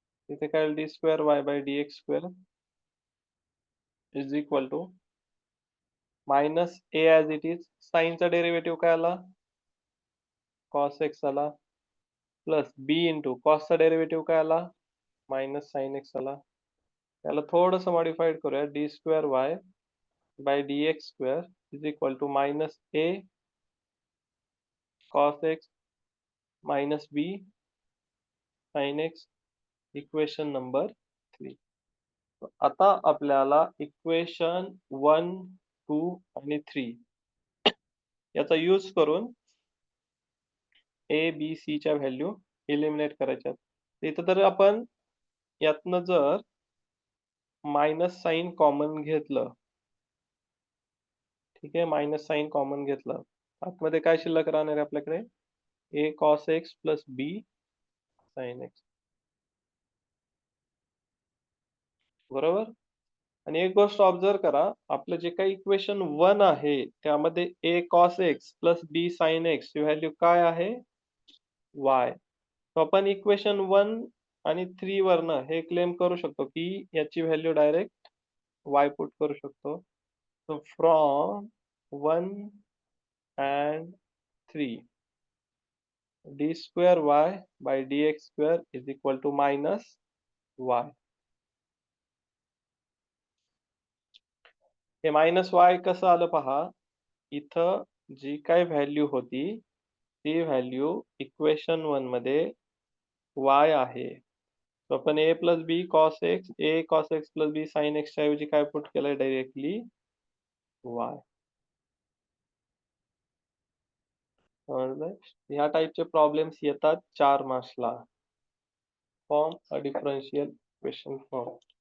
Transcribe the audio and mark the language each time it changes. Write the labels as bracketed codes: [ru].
[mr] इथे काय [en] D square y by d x square is equal to minus a as it is. [mr] साईनचा derivative काय आला? Cos x आला plus बी into कॉसचा derivative काय आला? मायनस साइन एक्स आला. त्याला थोडंसं मॉडिफाईड करूया. [en] D square y by d x square is equal to minus a cos x minus b sine x. Equation number 3. [mr] आता आपल्याला इक्वेशन 1, 2 आणि 3 याचा यूज करून ए बी सी च्या व्हॅल्यू एलिमिनेट करायच्या. इथं तर आपण यातनं जर मायनस साइन कॉमन घेतलं, ठीक आहे, मायनस साइन कॉमन घेतलं, आतमध्ये काय शिल्लक राहणार आहे आपल्याकडे? [en] A cos x plus b sine x. [mr] बरोबर. आणि एक गोष्ट ऑब्झर्व करा, आपलं जे काही इक्वेशन 1 आहे त्यामध्ये ए कॉस एक्स प्लस बी साइन एक्स ची व्हॅल्यू काय आहे? [en] y. [mr] तो आपण इक्वेशन 1 आणि 3 वरनं हे क्लेम करू शकतो की याची व्हॅल्यू डायरेक्ट y पुट करू शकतो. [en] So from 1 and 3 d square y by d x square is equal to minus y. [mr] हे मायनस वाय कसं आलं पहा. इथं जी काय व्हॅल्यू होती ती व्हॅल्यू इक्वेशन 1 मध्ये y आहे. आपण ए प्लस बी कॉस एक्स, ए कॉस एक्स प्लस बी साइन एक्स च्या ऐवजी काय पुट केलंय डायरेक्टली y. समजलं? ह्या टाइपचे प्रॉब्लेम्स येतात 4 मार्क्सला. [en] Form a differential equation form.